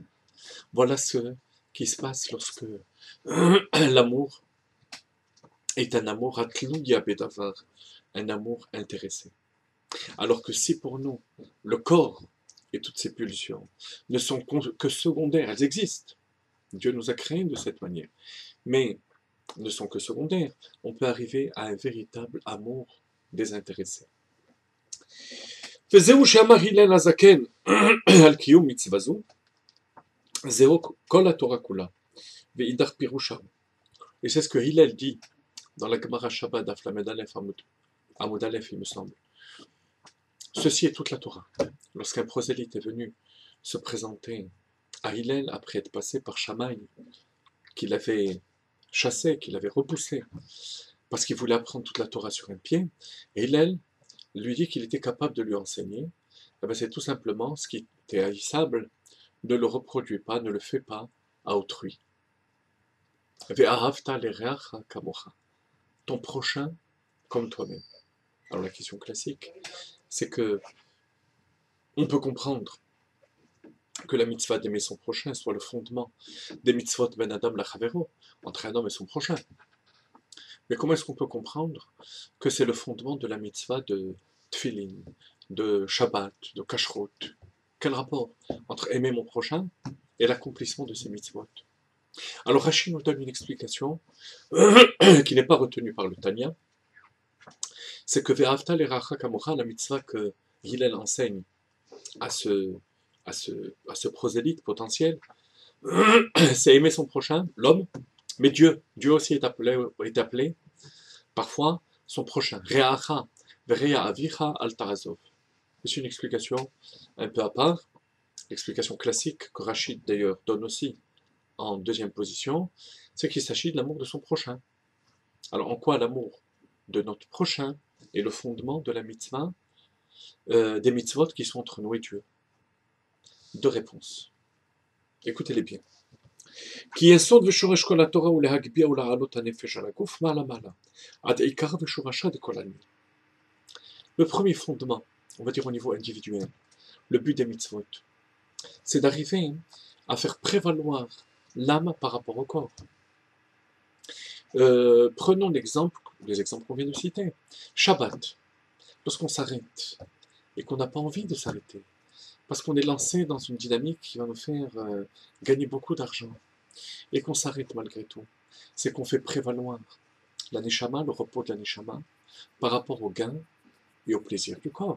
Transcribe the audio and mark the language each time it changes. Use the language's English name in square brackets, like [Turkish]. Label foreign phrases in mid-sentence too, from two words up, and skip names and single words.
[French] Voilà ce qui se passe lorsque l'amour est un amour [Hebrew] תלויה בדבר, [French] un amour intéressé. Alors que si pour nous, le corps et toutes ces pulsions ne sont que secondaires, elles existent. Dieu nous a créés de cette manière. Mais ne sont que secondaires. On peut arriver à un véritable amour désintéressé. [Hebrew] וזהו שאמר הלל הזקן על קיום מצווה זו, זהו כל התורה כולה, ואידך פירושה. [French] Et c'est ce que Hillel dit dans la Gemara Shabbat [Hebrew] דף למד אלף עמוד אלף, [French] il me semble. Ceci est toute la Torah. Lorsqu'un prosélyte est venu se présenter à Hillel après être passé par Shammai, qu'il avait chassé, qu'il avait repoussé, parce qu'il voulait apprendre toute la Torah sur un pied, et Hillel lui dit qu'il était capable de lui enseigner. Eh bien, c'est tout simplement ce qui était haïssable ne le reproduis pas, ne le fais pas à autrui. [Hebrew] ואהבת לרעך כמוך. [French] Ton prochain comme toi-même. Alors la question classique, c'est que on peut comprendre que la mitzvah d'aimer son prochain soit le fondement des mitzvot [Hebrew] בין אדם לחברו, [French] entre un homme et son prochain. Mais comment est-ce qu'on peut comprendre que c'est le fondement de la mitzvah de tfilin, de Shabbat, de kashrut? Quel rapport entre aimer mon prochain et l'accomplissement de ces mitzvot? Alors Rachid nous donne une explication qui n'est pas retenue par le Tanya, c'est que [Hebrew] ואהבת לרעך כמוך, [French] la mitzvah que Hillel enseigne à ce prosélyte potentiel, c'est aimer son prochain, l'homme, mais Dieu. Dieu aussi est appelé parfois son prochain. [Hebrew] רעך ורע אביך אל תעזוב. [French] C'est une explication un peu à part, l'explication classique que Rachid d'ailleurs donne aussi en deuxième position, c'est qu'il s'agit de l'amour de son prochain. Alors en quoi l'amour de notre prochain est le fondement de la mitzvah, des mitzvot qui sont entre nous et Dieu? Deux réponses. Écoutez-les bien. [Hebrew] כי יסוד ושורש כל התורה הוא להגביה ולהעלות הנפש על הגוף מעלה מעלה, עד עיקר ושורשה דכל העניין. [French] Le premier fondement, on va dire au niveau individuel, le but des mitzvot, c'est d'arriver à faire prévaloir l'âme par rapport au corps. Prenons les exemples qu'on vient de citer. Shabbat, lorsqu'on s'arrête et qu'on n'a pas envie de s'arrêter, parce qu'on est lancé dans une dynamique qui va nous faire gagner beaucoup d'argent, et qu'on s'arrête malgré tout, c'est qu'on fait prévaloir la neshama, le repos de la neshama, par rapport au gain et au plaisir du corps.